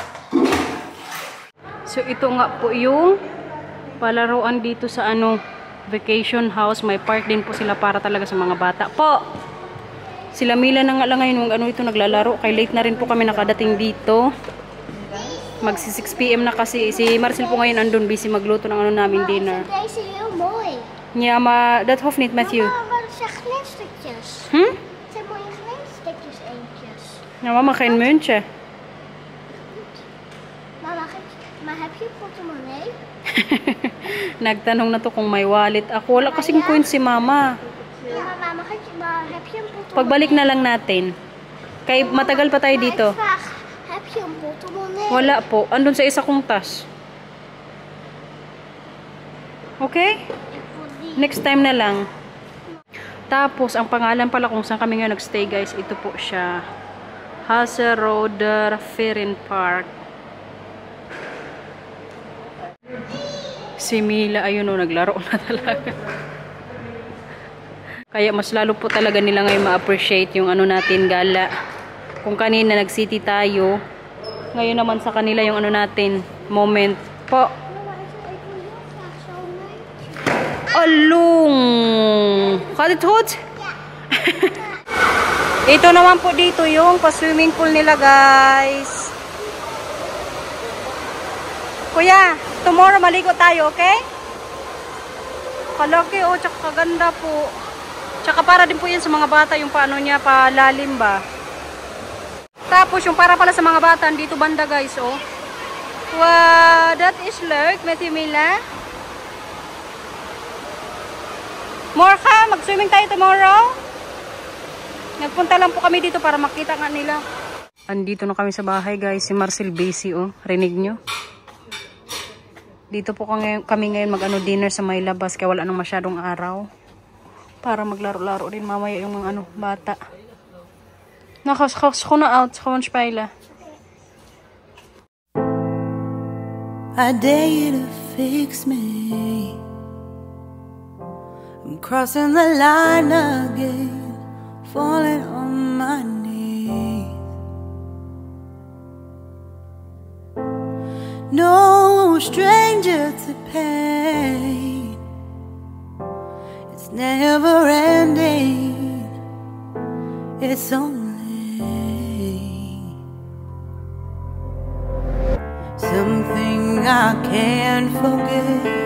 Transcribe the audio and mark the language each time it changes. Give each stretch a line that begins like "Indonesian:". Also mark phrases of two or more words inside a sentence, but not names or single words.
Filipino: So ito nga po yung palaruan dito sa vacation house. May park din po sila para talaga sa mga bata po. Sila Mila na nga lang ngayon ito naglalaro. Kay late na rin po kami nakadating dito. Magsi 6 PM na kasi. Si Marcel po ngayon andun busy magluto ng namin dinner.
Dutch: Deze is heel mooi. Ja, maar dat hoeft niet, Matthew. Mama, wat zijn glinstertjes? Hm? Het zijn mooie glinstertjes eentjes. Ja, mama, geen muntje. Mama, maar heb je portemonnee?
Filipino: Nagtanong na to kung may wallet ako. Wala kasing coins si mama.
Dutch: Ja, mama, maar heb je een portemonnee?
Filipino: Pagbalik na lang natin. Kay matagal pa tayo dito.
Dutch: Ik vraag, heb je een portemonnee?
Filipino: Wala po. Andun sa isa kong tas. Okay? Next time na lang. Tapos, ang pangalan pala kung saan kami ngayon nagstay guys, ito po siya. Hazeroder Ferien Park. Si Mila, ayun naglaro na talaga. Kaya mas lalo po talaga nila ngayon ma-appreciate yung natin gala. Kung kanina nag-city tayo, ngayon naman sa kanila yung natin moment po. Alung!
Dutch: Gaat het goed?
Filipino: Ito naman po dito yung pa-swimming pool nila guys. Kuya, tomorrow maligo tayo, okay? Kalaki tsaka kaganda po. Tsaka para din po yan sa mga bata yung niya, palalim ba. Tapos yung para pala sa mga bata, dito banda guys,
English: Wow, that is
Dutch: leuk met die Mila.
Filipino: Morka, mag-swimming tayo tomorrow. Nagpunta lang po kami dito para makita nga nila. Andito na kami sa bahay guys. Si Marcel busy Rinig nyo? Dito po kami ngayon dinner sa may labas. Kaya wala nang masyadong araw. Para maglaro-laro din mamaya yung mga bata.
Dutch: Schoenen uit. Gewoon spelen.
English: I dare you to fix me. I'm crossing the line again, falling on my knees. No stranger to pain, it's never ending, it's only something I can't forget.